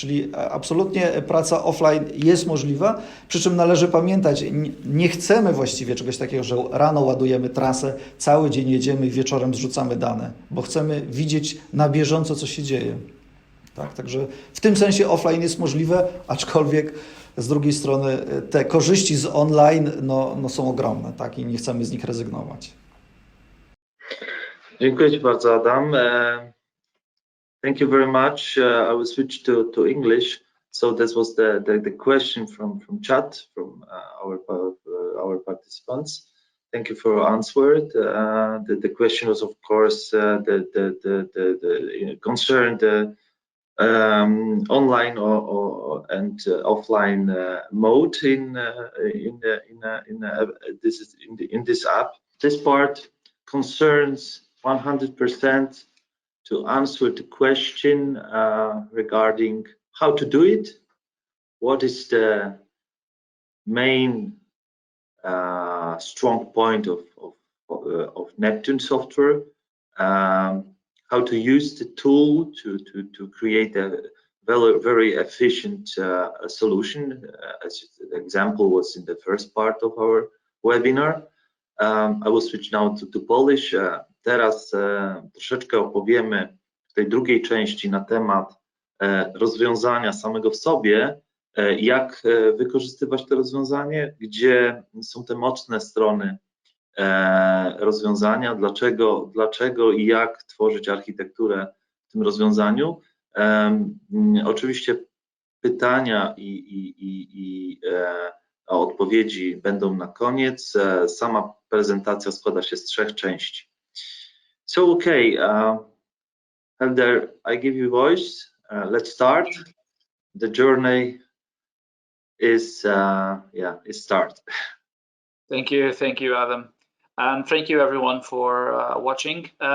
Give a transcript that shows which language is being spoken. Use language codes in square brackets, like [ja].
[pl] Czyli absolutnie praca offline jest możliwa, przy czym należy pamiętać, nie chcemy właściwie czegoś takiego, że rano ładujemy trasę, cały dzień jedziemy i wieczorem zrzucamy dane, bo chcemy widzieć na bieżąco, co się dzieje. Tak, także w tym sensie offline jest możliwe, aczkolwiek z drugiej strony te korzyści z online są ogromne, tak, i nie chcemy z nich rezygnować. Dziękuję Ci bardzo, Adam. [en] Thank you very much. I will switch to English. So this was the question from chat from our participants. Thank you for answering. The question was, of course, concerned online and offline mode in this app. This part concerns 100% to answer the question regarding how to do it, what is the main strong point of Neptune software, how to use the tool to create a very efficient solution, as the example was in the first part of our webinar. I will switch now to Polish. [pl] Teraz troszeczkę opowiemy w tej drugiej części na temat rozwiązania samego w sobie, jak wykorzystywać to rozwiązanie, gdzie są te mocne strony rozwiązania, dlaczego i jak tworzyć architekturę w tym rozwiązaniu. Oczywiście pytania i odpowiedzi będą na koniec. Sama prezentacja składa się z 3 części. [en] So okay, Helder, I give you voice. Let's start. The journey is start. Thank you, Adam, and thank you everyone for watching.